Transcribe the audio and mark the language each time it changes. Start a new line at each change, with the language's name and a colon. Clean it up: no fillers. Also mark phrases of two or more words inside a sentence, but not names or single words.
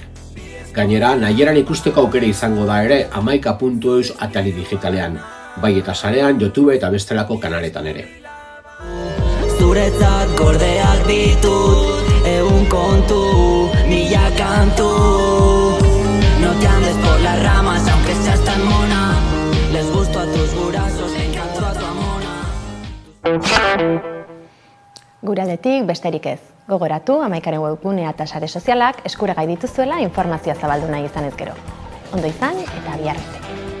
Basque: Gainera, nahieran ikusteko aukera izango da ere 11.eus atari digitalean, bai eta sarean, YouTube eta bestelako kanaletan ere. Zuretzat gordeak ditut, egun kontu, mila kantu.
Spanish: No te andes por las ramas, aunque seas tan mona. Les gusto a tus gurazos, le encanto a tu amona.
Basque: Guraldetik besterik ez. Gogoratu, 11aren webgunea eta sare sozialak eskuragai dituzuela informazioa zabaldu nahi izan ez gero. Ondo izan eta bihar arte.